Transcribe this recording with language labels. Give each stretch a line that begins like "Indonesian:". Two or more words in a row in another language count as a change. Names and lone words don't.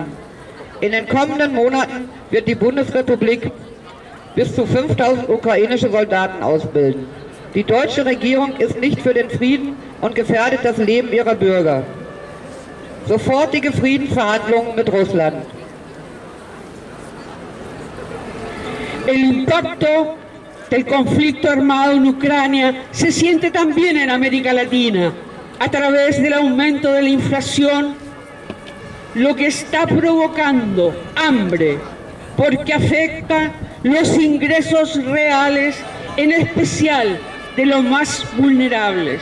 German: In den kommenden Monaten wird die Bundesrepublik bis zu 5.000 ukrainische Soldaten ausbilden. Die deutsche Regierung ist nicht für den Frieden und gefährdet das Leben ihrer Bürger. Sofortige Friedensverhandlungen mit Russland.
Spanish: El impacto del conflicto armado en Ucrania se siente también en América Latina a través del aumento de la inflación, lo que está provocando hambre, porque afecta los ingresos reales, en especial de los más vulnerables.